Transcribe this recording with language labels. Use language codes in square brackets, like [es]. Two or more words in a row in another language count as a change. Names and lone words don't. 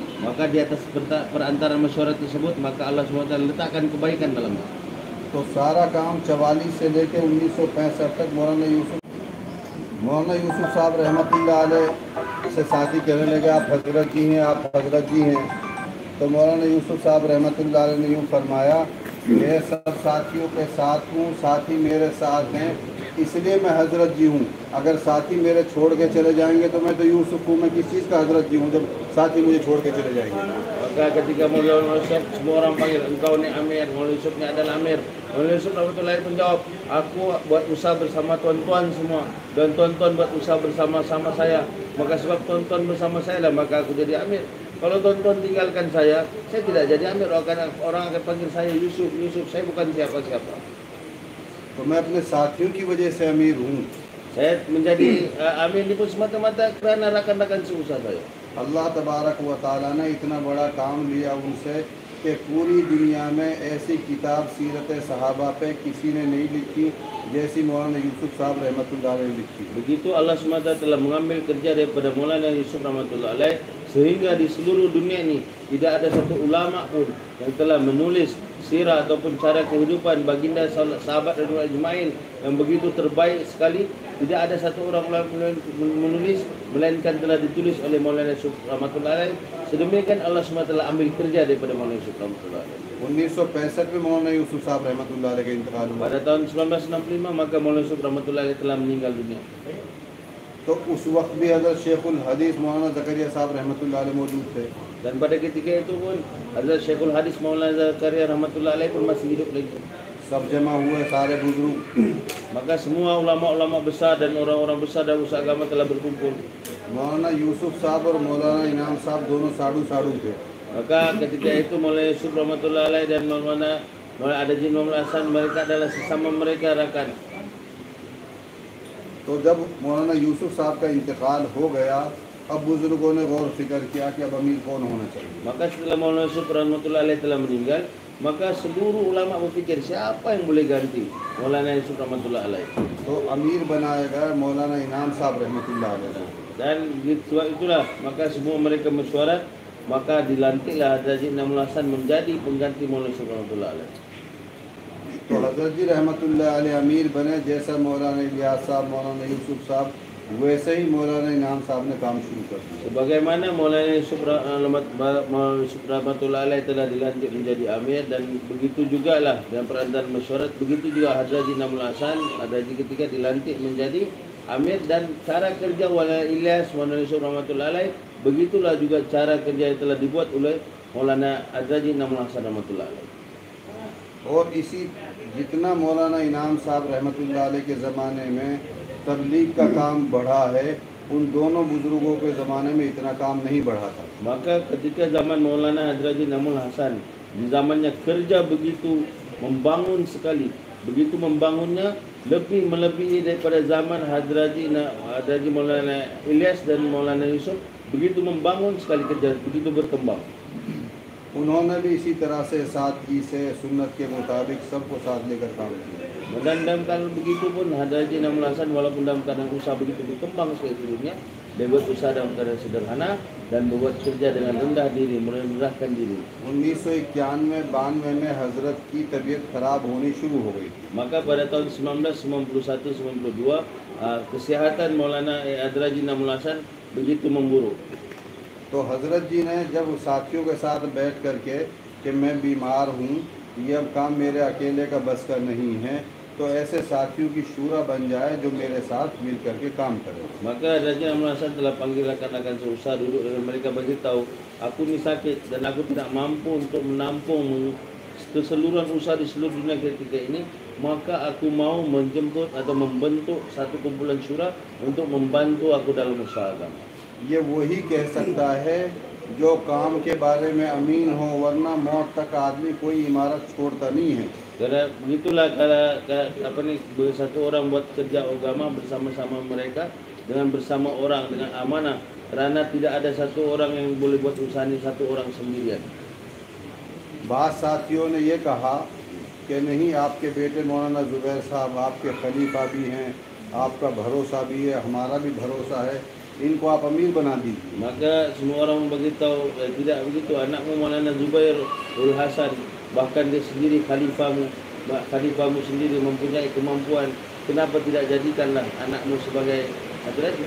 [ms] maka di atas perantara masyarakat tersebut maka Allah SWT letakkan kebaikan dalamnya. [hi] तो सारा काम 44 से लेकर 1965 तक मौलाना यूसुफ साहब [ar] رحمة الله عليه [hi] से साथी कहने लगे आप हजरत जी हैं, आप हजरत जी हैं। तो मौलाना यूसुफ साहब [ar] رحمة الله عليه [hi] ने यूँ फरमाया, मैं सब साथियों के साथ हूँ, साथी मेरे साथ हैं, इसलिए मैं हजरत जी हूँ। अगर साथी मेरे छोड़ के चले जाएंगे तो मैं तो यूसुफ हूँ, मैं किस चीज़ का हजरत जी हूँ जब साथी मुझे छोड़ के चले जाएंगे। [ms] Maka ketika Maulana Yusuf, semua orang panggil, engkau ni Amir, Maulana Yusuf ni adalah Amir. Maulana Yusuf rahmatullahi pun jawab, aku buat usaha bersama tuan-tuan semua, dan tuan-tuan buat usaha bersama-sama saya. Maka sebab tuan-tuan bersama saya lah, maka aku jadi Amir. Kalau tuan-tuan tinggalkan saya tidak jadi Amir. Orang akan panggil saya Yusuf, saya bukan siapa-siapa. [hi] तो मैं अपने साथियों की वजह से अमीर हूँ। [ms] Saya menjadi Amir ini pun semata-mata kerana rakan-rakan seusaha saya. [ar] الله تبارك وتعالى [hi] ने इतना बड़ा काम लिया उनसे कि पूरी दुनिया में ऐसी किताब सीरत सहाबा पे किसी ने नहीं लिखी जैसी मौलाना यूसुफ साहब [ar] رحمة الله عليه [hi] ने लिखी। [ms] Begitu Allah SWT telah mengambil kerja daripada Maulana Yusuf [ar] رحمة الله عليه, [ms] sehingga di seluruh dunia ini tidak ada satu ulama pun yang telah menulis sirah ataupun cara kehidupan baginda sahabat [ar] رضي الله أجمعين [ms] yang begitu terbaik sekali. Tidak ada satu orang menulis, melainkan telah ditulis oleh Maulana Yusuf [ar] رحمة الله عليه. [ms] Sedemikian Allah SWT telah ambil kerja daripada Maulana Yusuf [ar] رحمة الله عليه. [hi] 1965 में मौलाना यूसुफ साहब [ar] رحمة الله عليه [hi] का इंतकाल हुआ। [ms] Pada tahun 1965 maka Maulana Yusuf [ar] رحمة الله عليه [ms] telah meninggal dunia. [hi] तो उस वक्त भी हज़रत शेखुल हदीस मौलाना ज़करिया साहब [ar] رحمة الله عليه [hi] मौजूद थे। [ms] Dan pada ketika itu pun Hazrat Syekhul Hadis Maulana Zakaria [ar] رحمة الله عليه [ms] pun masih hidup lagi. [hi] सब जमा हुए सारे बुजुर्ग। [ms] Maka semua ulama-ulama besar dan orang-orang besar dan usaha agama telah berkumpul. [hi] मौलाना यूसुफ साहब और मौलाना इनाम साहब दोनों साड़ू थे। [ms] Maka ketika itu Maulana Yusuf [ar] رحمة الله عليه [ms] dan Maulana Adaji Maulana Hasan, mereka adalah sesama mereka rakan. [hi] तो जब मौलाना यूसुफ साहब का इंतकाल हो गया, अब बुजुर्गों ने गौर फिक्र किया कि अब अमीर कौन होना चाहिए। [ms] Maka setelah Maulana Yusuf [ar] رحمة الله عليه [ms] telah meninggal, maka seluruh ulama berfikir siapa yang boleh ganti Maulana Yusuf [ar] رحمة الله عليه. [hi] तो अमीर बनाया गया मौलाना इनाम साहब [ar] رحمة الله عليه. [ms] Dan sebab itulah maka semua mereka mesyuarat, maka dilantiklah Haji Namul Hasan menjadi pengganti Maulana Yusuf [ar] رحمة الله عليه. [hi] तो हजरत जी [ar] رحمة الله عليه [hi] अमीर बने, जैसा मौलाना इलियास साहब, मौलाना यूसुफ साहब, वैसे ही मौलाना इनाम साहब ने काम शुरू कर दिया। [ms] Sebagaimana Maulana Yusuf [ar] رحمة الله عليه [ms] telah dilantik menjadi amir, dan begitu jugalah dalam perantaran masyarakat, begitu juga Haji Namul Hasan Haji ketika dilantik menjadi amir, dan cara kerja Maulana Ilyas Maulana Yusuf [ar] رحمة الله عليه [ms] begitulah juga cara kerja yang telah dibuat oleh Maulana Haji Namul Hasan [ar] رحمة الله عليه. [hi] और इसी जितना मौलाना इनाम साहब [ar] رحمة الله عليه [hi] के ज़माने में तबलीग का काम बढ़ा है, उन दोनों बुजुर्गों के ज़माने में इतना काम नहीं बढ़ा था। [ms] Maka ketika zaman Maulana Haji Namul Hasan, di zamannya kerja begitu membangun sekali, begitu membangunnya lebih melebihi daripada zaman Haji Maulana Ilyas dan Maulana Yusuf, begitu membangun sekali kerja, begitu berkembang. [hi] उन्होंने भी इसी तरह से सादगी से सुन्नत के मुताबिक सबको साथ लेकर काम किया। [ms] Dan dalam keadaan begitu pun Haji Namul Hasan walaupun dalam keadaan usaha begitu berkembang sekali dunia, dia buat usaha dalam keadaan sederhana dan berbuat kerja dengan rendah diri, merendahkan diri. [hi] 1991-92 में हजरत की तबीयत खराब होनी शुरू हो गई। [ms] Maka pada tahun 1991-92 kesihatan Maulana Haji Namul Hasan begitu memburuk. [hi] तो हजरत जी ने जब साथियों के साथ बैठ करके कि मैं बीमार हूँ, ये अब काम मेरे अकेले का बस का नहीं है, तो ऐसे साथियों की शूरा बन जाए जो मेरे साथ मिल करके काम करे। [ms] Maka Haji Namul Hasan telah panggil rakan-rakan seusaha, duduk dengan mereka, beritahu, aku ni sakit dan aku tidak mampu untuk menampung keseluruhan usaha di seluruh dunia ketika ini, maka aku mau menjemput atau membentuk satu kumpulan syura untuk membantu aku dalam usaha agama. [hi] ये वही कह सकता है जो काम के बारे में अमीन हो, वरना मौत तक आदमी कोई इमारत छोड़ता नहीं है। [ms] Karena begitulah kalau satu orang buat kerja agama bersama-sama mereka dengan bersama orang dengan amanah, karena tidak ada satu orang yang boleh buat usaha ini satu orang sendirian. [hi] बाद साथियों ने ये कहा कि नहीं, आपके बेटे मौलाना ज़ुबैर साहब आपके खलीफा भी हैं, आपका भरोसा भी है, हमारा भी भरोसा है, इनको आप अमीर बना दीजिए। [ms] Maka semua orang beritahu tidak begitu, anakmu Maulana Zubair ul Hasan, bahkan dia sendiri khalifahmu sendiri mempunyai kemampuan, kenapa tidak jadikanlah anakmu sebagai raja?